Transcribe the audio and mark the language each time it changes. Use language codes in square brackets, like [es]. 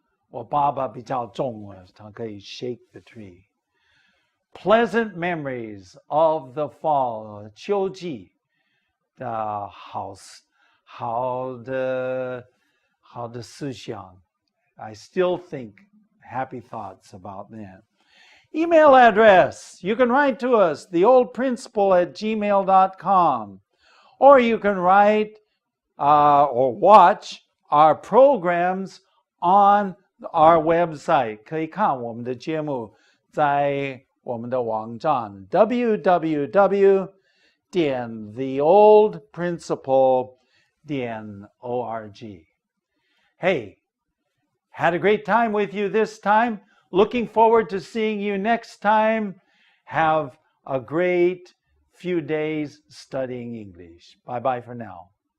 [zh] 我爸爸比较重了，他可以 [en] shake the tree. Pleasant memories of the fall, [zh] 秋季的好的思想. [en] I still think happy thoughts about them. Email address. You can write to us, theoldprinciple@gmail.com. Or you can write or watch our programs on our website. [zh] 可以看我们的节目在我们的网站 www.theoldprinciple.org. [en] Hey, had a great time with you this time. Looking forward to seeing you next time. Have a great few days studying English. Bye-bye for now.